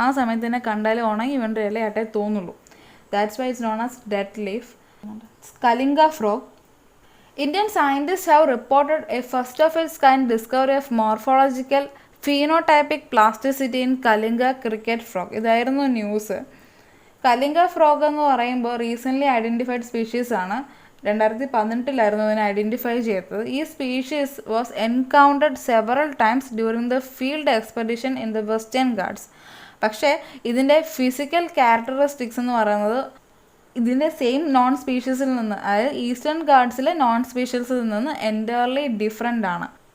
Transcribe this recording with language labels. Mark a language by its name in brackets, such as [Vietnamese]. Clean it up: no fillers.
[Malayalam] ആ സമയത്ത് ഇതിനെ കണ്ടാൽ ഉണങ്ങി വേണ്ട ഇലയായിട്ടേ തോന്നുള്ളൂ. [English] That's why it's known as dead leaf. Kalinga frog. Indian scientists have reported a first of its kind discovery of morphological phenotypic plasticity in Kalinga cricket frog. [Malayalam] ഇതായിരുന്നു news. Kalinga frog എന്ന് പറയുമ്പോൾ റീസെൻ്റ്ലി ഐഡൻറ്റിഫൈഡ് സ്പീഷീസ് ആണ്. [English] 2018 [Malayalam] ഇതിനെ identify ചെയ്തത്. [English] ഈ species was encountered several times during the field expedition in the Western Ghats. [Malayalam] പക്ഷേ ഇതിൻ്റെ physical characteristics എന്ന് പറയുന്നത് ഇതിൻ്റെ സെയിം നോൺ സ്പീഷീസിൽ നിന്ന്, അതായത് ഈസ്റ്റേൺ ഗാർഡ്സിലെ നോൺ സ്പീഷീസിൽ നിന്ന് [English] entirely different [Malayalam] ആണ്.